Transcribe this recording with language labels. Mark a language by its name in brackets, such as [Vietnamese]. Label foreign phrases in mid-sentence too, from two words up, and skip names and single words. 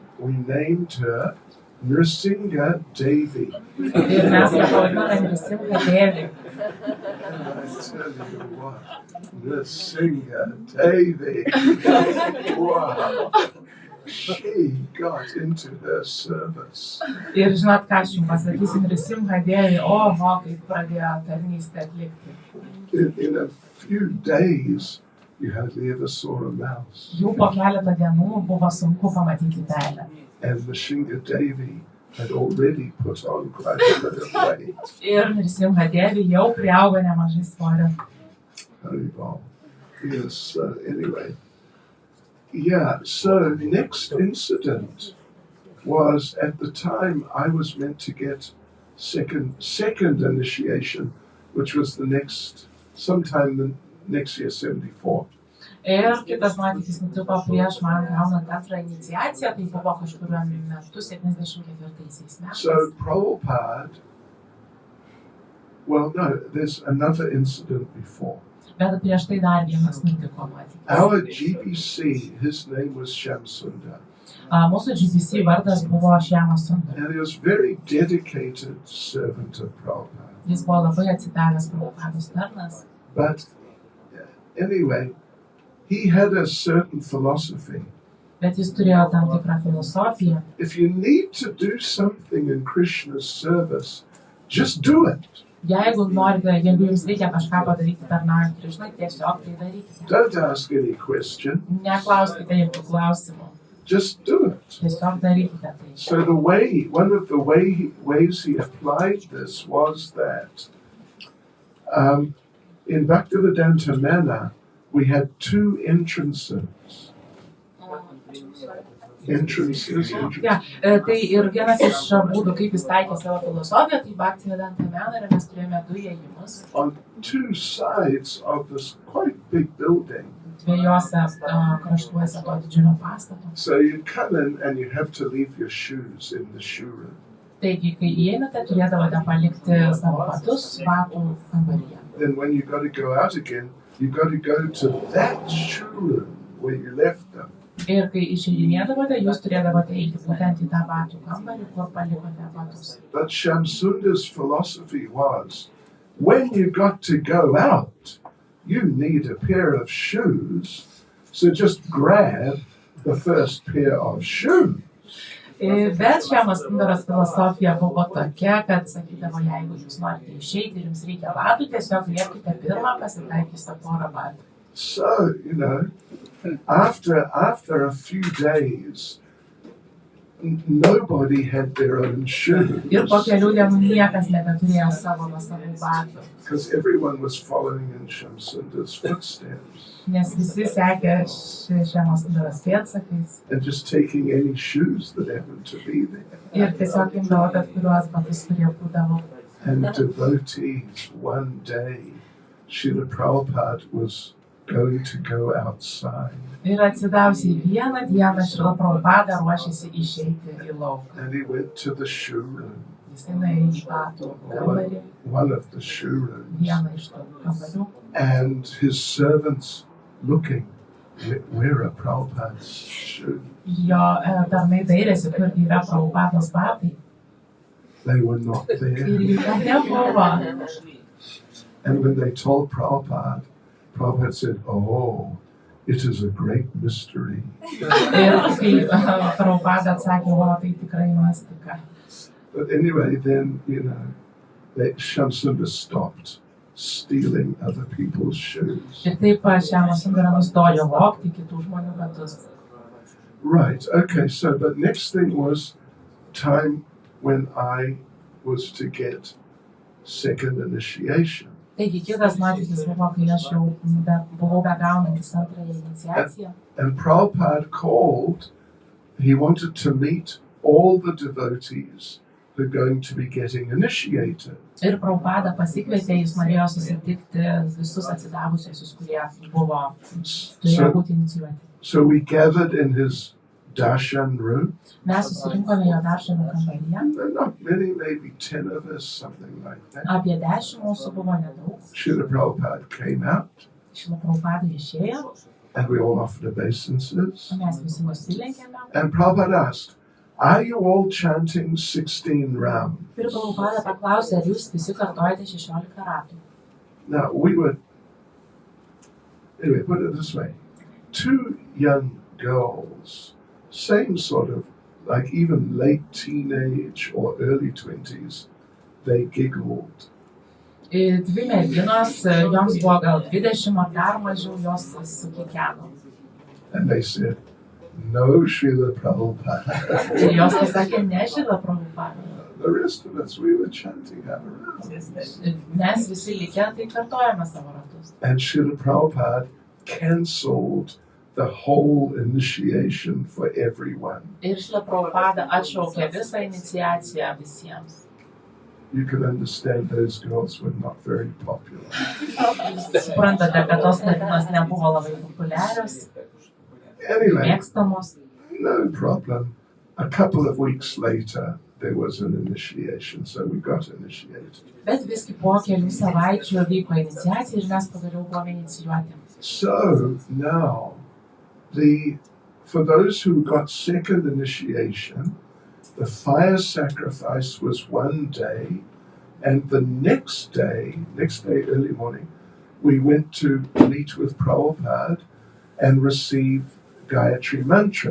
[English] We named her Nrsimha Devi. [Lithuanian] Ir mes ją pavadinome Nrsimha Devi. [English] I tell you what, Nrsimha Devi. Wow. She got into her service. [Lithuanian] Ir žinot, ką aš jums pasakysiu, Nrsimha Devi, oho, kaip pradėjo tarnystę atlikti. [English] In a few days, you hardly ever saw a mouse. [Lithuanian] Jau po keletą dienų buvo sunku pamatyti pelę. [English] And Nrsimha Devi had already put on quite a bit of weight. [Lithuanian] Ir Nrsimha Devi jau priaugo nemažai svorio. [English] Haribol. Yes, anyway. Yeah, so next incident was at the time I was meant to get second initiation, which was sometime the next year, 74. [Lithuanian] Ir kitas nuotykis nutiko prieš man gaunant antrą iniciaciją, tai buvo kažkuriuo metu 74 metais. [English] So Prabhupada, there's another incident before. [Lithuanian] Bet prieš tai dar vienas nutiko nuotykis. [English] Our GBC, his name was Shamsundar. [Lithuanian] Mūsų GBC vardas buvo Šjamas Sundar. [English] And he was very dedicated servant of Prabhupada. [Lithuanian] Jis buvo labai atsidavęs Prabhupados tarnas. [English] But anyway, he had a certain philosophy. [Lithuanian] Bet jis turėjo tam tikrą filosofiją. [English] If you need to do something in Krishna's service, just do it. [Lithuanian] Jeigu jums reikia kažką padaryti tarnaujant Krishnai, tiesiog tai darykite. [English] Don't ask any question. [Lithuanian] Neklauskite jokių klausimų. [English] Just do it. [Lithuanian] Tiesiog darykite tai. [English] So one of the ways he applied this was that in Bhaktivedanta Mana, we had two entrances. [Lithuanian] Ja, tai ir vienas iš būdų, kaip jis taikė savo filosofiją, tai Bhaktivedanta Mana, ir mes turėjome du įėjimus. [English] On two sides of this quite big building. [Lithuanian] Dviejose kraštuose to didžiulio pastato. [English] So you come in and you have to leave your shoes in the shoe room. [Lithuanian] Taigi, kai įeinate, turėdavote palikti savo batus batų kambaryje. [English] Then when you got to go out again, you got to go to that shoe room where you left them. [Lithuanian] Ir kai išeidinėdavote, jūs turėdavote eiti būtent į tą batų kambarį, kur palikote batus. [English] But Shamsunda's philosophy was, when you got to go out, you need a pair of shoes, so just grab the first pair of shoes. [Lithuanian] Bet Šamasundaros filosofija buvo tokia, kad sakydavo, jeigu jūs norite išeiti ir jums reikia batų, tiesiog liepkite pirmą pasitaikysą porą batų. [English] So, after a few days, nobody had their own shoes. [Lithuanian] Ir po kelių dienų niekas nebeturėjo savo nuosavų batų. [English] Because everyone was following in Shamsunda's footsteps. [Lithuanian] Nes visi sekė Šamasundaros pėdsakais. [English] And just taking any shoes that happened to be there. [Lithuanian] Ir tiesiog imdavo bet kuriuos batus, kurie būdavo. [English] And devotees, one day, Srila Prabhupada was going to go outside. [Lithuanian] Ir atsidavusiai vieną dieną Srila Prabhupada ruošėsi išeiti į lauką. [English] And he went to the shoe room. [Lithuanian] Jis nuėjo į batų kambarį. [English] One of the shoe rooms. [Lithuanian] Vieną iš tų kambarių. [English] And his servants looking, where are Prabhupada's shoes? [Lithuanian] Jo tarnai dairėsi, kur yra Prabhupados batai. [English] They were not there. [Lithuanian] Ir jų nebuvo. [English] And when they told Prabhupada, Prabhupada said, oh, it is a great mystery. [Lithuanian] Ir kai Prabhupada atsakė, o tai tikrai mistika. [English] But anyway, then, Shamsunda stopped stealing other people's shoes. [Lithuanian] Ir taip Šamasundara nustojo vogti kitų žmonių batus. [English] Right, okay, but next thing was time when I was to get second initiation. [Lithuanian] Taigi kitas nuotykis buvo, kai aš jau buvau begaunantis antrąją iniciaciją. [English] And Prabhupada called, he wanted to meet all the devotees who are going to be getting initiated. [Lithuanian] Ir Prabhupada pasikvietė, jis norėjo susitikti visus atsidavusius, kurie turėjo būti inicijuoti. [English] So we gathered in his darshan room. [Lithuanian] Mes susirinkome jo darshanų kambaryje. [English] Not many, maybe 10 of us, something like that. [Lithuanian] Apie 10 mūsų buvo nedaug. [English] Srila Prabhupada came out. [Lithuanian] Srila Prabhupada išėjo. [English] And we all offered obeisances. [Lithuanian] Mes visi nusilenkėme. [English] And Prabhupada asked, are you all chanting 16 rounds? [Lithuanian] Ir Prabhupada paklausė, ar jūs visi kartojate 16 ratų. [English] Now, anyway, put it this way. Two young girls, same sort of, like even late teenage or early 20s, they giggled. [Lithuanian] Dvi merginos, joms buvo gal 20 ar dar mažiau, jos sukikeno. [English] And they said, no, Srila Prabhupada. [Lithuanian] Ir jos pasakė, ne Srila Prabhupada. [English] The rest of us, we were chanting our rounds. [Lithuanian] Mes visi likę, tai kartojame savo ratus. [English] And Srila Prabhupada cancelled the whole initiation for everyone. [Lithuanian] Ir Srila Prabhupada atšaukė visą iniciaciją visiems. [English] You can understand those girls were not very popular. [Lithuanian] Suprantate, kad tos merginos nebuvo labai populiarios, [English] Anyway, [Lithuanian] mėgstamos. [English] no problem. A couple of weeks later, there was an initiation, so we got initiated. [Lithuanian] Bet visgi po kelių savaičių vyko iniciacija ir mes pagaliau buvome inicijuoti. [English] So now, for those who got second initiation, the fire sacrifice was one day, and the next day early morning, we went to meet with Prabhupada, and receive Gayatri Mantra.